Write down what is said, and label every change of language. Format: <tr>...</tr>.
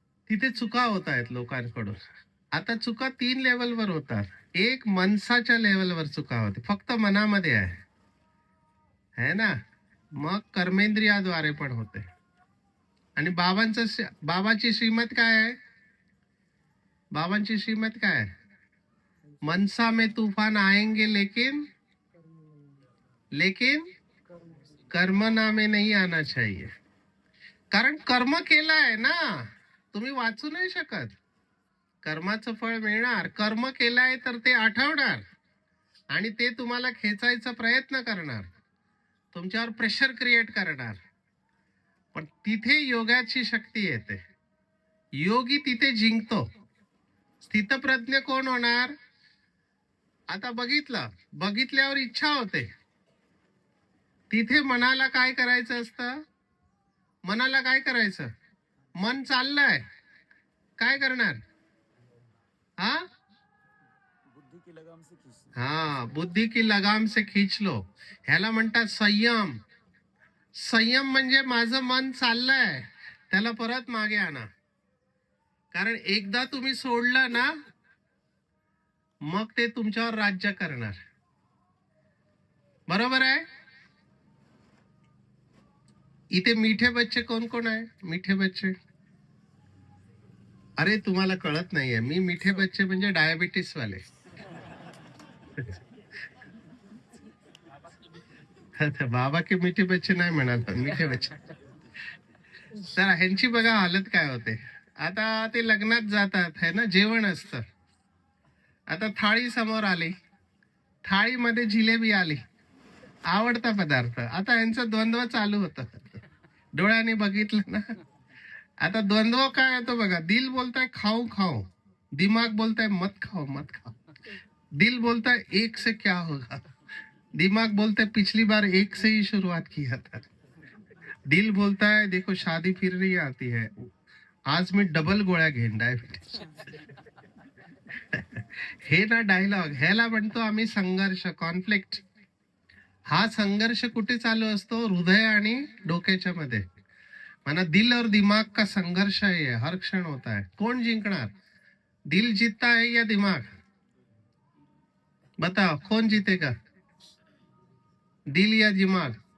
<mr>तिथे चुका होत आहेत लोकांकडून. आता चुका 3 लेवलवर होतात. एक मनसाच्या लेवलवर चुका होते, फक्त मनामध्ये आहे, है ना. मग कर्मेंद्रियाद्वारे पण होते. आणि बाबाची श्रीमत काय आहे? बाबांची श्रीमत काय आहे?</mr> <hi>मनसा में तूफान आएंगे लेकिन कर्मना में नहीं आना चाहिए.</hi> <mr>कारण कर्म केलंय ना, तुम्ही वाचू नाही शकत. कर्माचं फळ मिळणार. कर्म केलंय तर ते आठवणार आणि ते तुम्हाला खेचायचा प्रयत्न करणार, तुमच्यावर प्रेशर क्रिएट करणार. पण तिथे योगाची शक्ती येते. योगी तिथे जिंकतो. स्थितप्रज्ञ कोण होणार? आता बघितल्यावर इच्छा होते. तिथे मनाला काय करायचं असतं? मनाला काय करायचं? मन चाललंय, काय करणार?</mr> <hi>हा बुद्धी की लगाम से खींच लो.</hi> <mr>ह्याला म्हणतात संयम. संयम म्हणजे माझं मन चाललंय, त्याला परत मागे आणा. कारण एकदा तुम्ही सोडलं ना, मग ते तुमच्यावर राज्य करणार. बरोबर आहे? इथे मीठे बच्चे कोण कोण आहे? मीठे बच्चे, अरे तुम्हाला कळत नाहीये, मी मीठे बच्चे म्हणजे डायबिटीस वाले.</mr> <hi>बाबा के मीठे बच्चे</hi> <mr>नाही म्हणाल, मीठे बच्चे. तर ह्यांची बघा हालत काय होते. आता ते लग्नात जातात, है ना, जेवण असतं. आता थाळी समोर आली, थाळीमध्ये जिलेबी आली, आवडता पदार्थ. आता यांचा द्वंद्व चालू होतं, डोळ्याने बघितलं ना. आता द्वंद्व काय होतो बघा. दिल बोलताय खाऊ खाऊ, दिमाग बोलताय</mr> <hi>मत खाओ मत खाओ. दिल बोलता है एक से क्या होगा, दिमाग बोलता है पिछली बार एक से ही शुरुआत किया था. दिल बोलता है देखो शादी फिर रही आती है, आज</hi> <mr>मी डबल गोळ्या घेईन</mr> <hi>डायबिटीज.</hi> <mr>हे ना डायलॉग, ह्याला म्हणतो आम्ही संघर्ष, कॉन्फ्लिक्ट. हा संघर्ष कुठे चालू असतो? हृदय आणि डोक्याच्या मध्ये.</mr> <hi>माना दिल और दिमाग का संघर्ष है, हर क्षण होता है.</hi> <mr>कोण जिंकणार?</mr> <hi>दिल जीतता है या दिमाग? बताओ कौन जीतेगा, दिल या दिमाग?</hi>